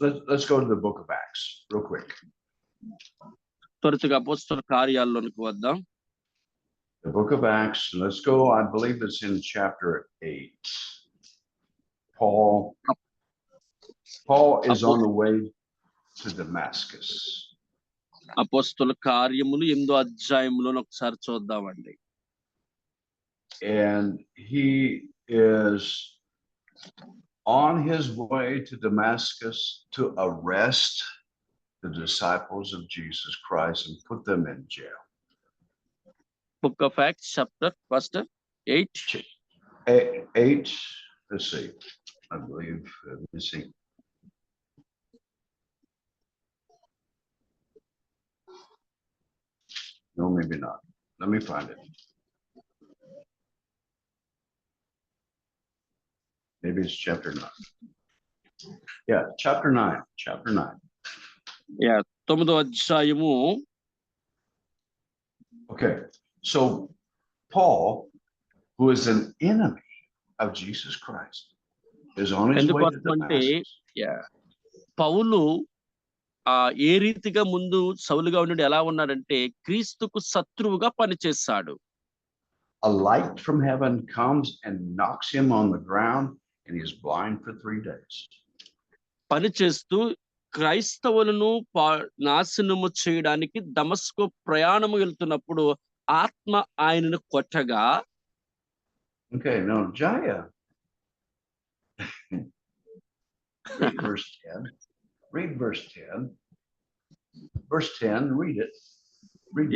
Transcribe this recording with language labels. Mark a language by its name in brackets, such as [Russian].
[English] Let's go to the book of Acts real quick. [Telugu] త్వరగా అపోస్తలుల కార్యాల్లోనికి వద్దాం. [English] The book of Acts, let's go, I believe it's in chapter 8. Paul is on the way to Damascus. [Telugu] అపోస్తలుల కార్యములు 8వ అధ్యాయములో ఒకసారి చూద్దామండి. [English] And he is on his way to Damascus to arrest the disciples of Jesus Christ and put them in jail. Book of Acts, chapter 8. 8, let's see, I believe, let's see. No, maybe not. Let me find it. Maybe it's chapter 9. Yeah, chapter 9. [Telugu] Yeah, 9వ అధ్యాయము. [English] Okay, so Paul, who is an enemy of Jesus Christ, is on his way to Damascus. [Telugu] Yeah, పౌలు ఏ రీతిగా ముందు సౌలుగా ఉన్నాడు, ఎలా ఉన్నాడంటే క్రీస్తుకు శత్రువుగా పనిచేశాడు. [English] A light from heaven comes and knocks him on the ground and he is blind for 3 days. [Telugu] పనిచేస్తూ క్రైస్తవులను నాశనము చేయడానికి దమస్కు ప్రయాణము వెళ్తున్నప్పుడు ఆత్మ ఆయనను కొట్టగా. [English] Okay, now Jaya. Read verse 10. Read verse 10. Verse 10, read it. Read